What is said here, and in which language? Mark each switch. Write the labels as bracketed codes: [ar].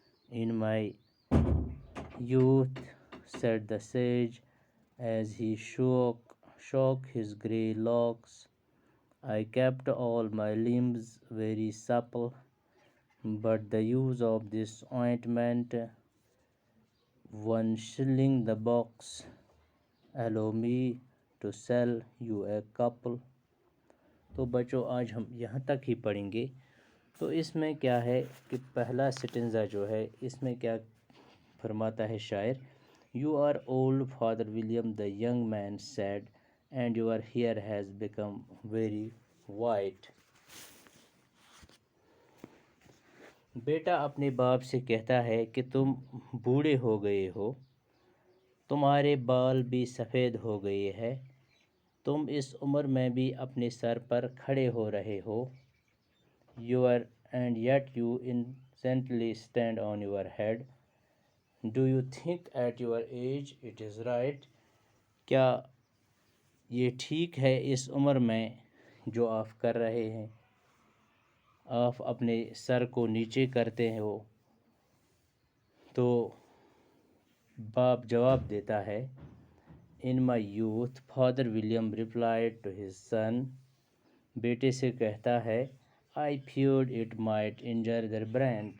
[en] In my youth, said the sage, as he shook his grey locks, I kept all my limbs very supple, but the use of this ointment, 1 shilling the box, allow me to sell you a couple. [ur] تو بچوں آج ہم یہاں تک ہی پڑھیں گے. تو اس میں کیا ہے کہ پہلا سٹنزا جو ہے اس میں کیا فرماتا ہے شاعر. [en] You are old father William the young man said and your hair has become very white. [ur] بیٹا اپنے باپ سے کہتا ہے کہ تم بوڑھے ہو گئے ہو, تمہارے بال بھی سفید ہو گئے ہیں, تم اس عمر میں بھی اپنے سر پر کھڑے ہو رہے ہو. [en] And yet you innocently stand on your head. Do you think at your age it is right? [ur] کیا یہ ٹھیک ہے اس عمر میں جو آپ کر رہے ہیں, آپ اپنے سر کو نیچے کرتے ہو. تو باپ جواب دیتا ہے, [en] In my youth, Father William replied to his son. [ur] بیٹے سے کہتا ہے, [en] I feared it might injure their brain.